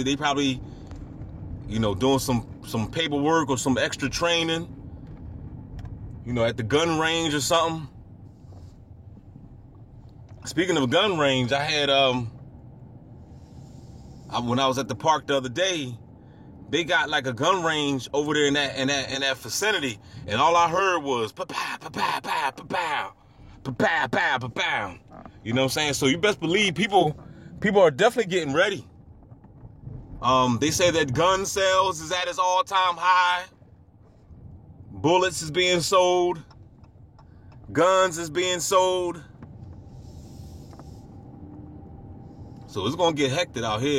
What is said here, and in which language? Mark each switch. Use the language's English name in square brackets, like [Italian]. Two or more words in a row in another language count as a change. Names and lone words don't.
[English] They probably, doing some paperwork or some extra training, at the gun range or something. Speaking of gun range, I had when I was at the park the other day. They got like a gun range over there in that vicinity, and all I heard was pa-pow, pa-pow, pa-pow, pa-pow, pa-pow, pa-pow, pa-pow. You know what I'm saying? So you best believe people are definitely getting ready. They say that gun sales is at its all-time high. Bullets is being sold. Guns is being sold. So it's gonna get hectic out here.